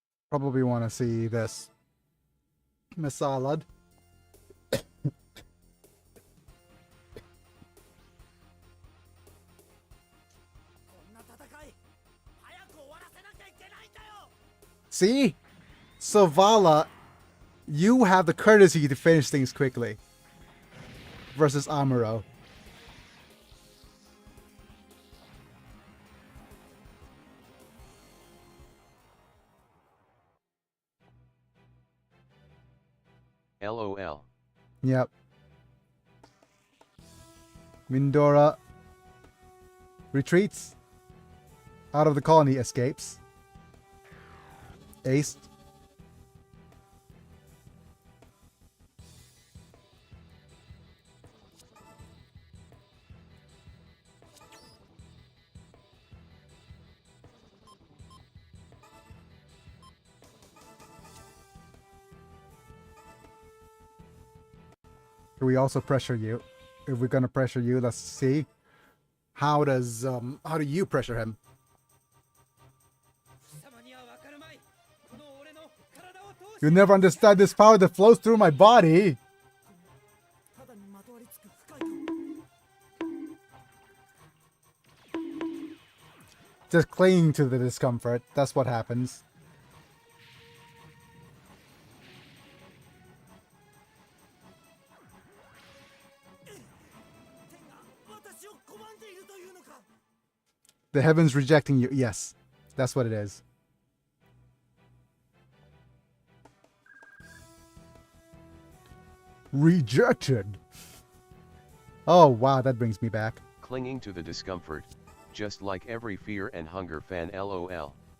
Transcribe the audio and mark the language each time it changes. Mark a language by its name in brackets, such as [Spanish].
[English] Probably want to see this. Miss Salad. [Japanese] こんな戦い早く終わらせなきゃいけないんだよ [English] See? Savala, you have the courtesy to finish things quickly. Versus Amuro. LOL. Yep. Mindora retreats. Out of the colony escapes. Aced. Can we also pressure you? If we're gonna pressure you, let's see. How do you pressure him? [Japanese] 貴様には分かるまいこの俺の体を通して [English] You never understand this power that flows through my body. [Japanese] ただにまとわりつく深い感 [English] Just clinging to the discomfort. That's what happens. [Japanese] 天が私を拒んでいるというのか [English] The heavens rejecting you. Yes, that's what it is. Rejected. Oh, wow, that brings me back. Clinging to the discomfort, just like every fear and hunger fan LOL.